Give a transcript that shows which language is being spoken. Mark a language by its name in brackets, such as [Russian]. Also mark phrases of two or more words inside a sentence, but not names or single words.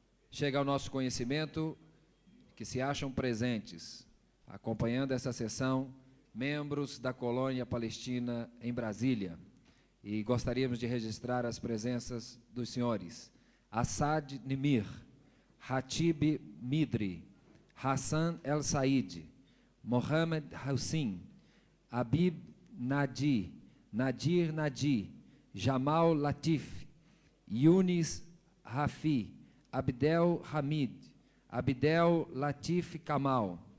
[Portuguese] chega ao nosso conhecimento que se acham presentes, acompanhando essa sessão, membros da colônia palestina em Brasília. E gostaríamos de registrar as presenças dos senhores Assad Nimir, Hatib Midri, Hassan El Said, Mohamed Hussein, Habib Nadi, Nadir Nadi, Jamal Latif, Yunis Rafi, Abdel Hamid, Abdel Latif Kamal,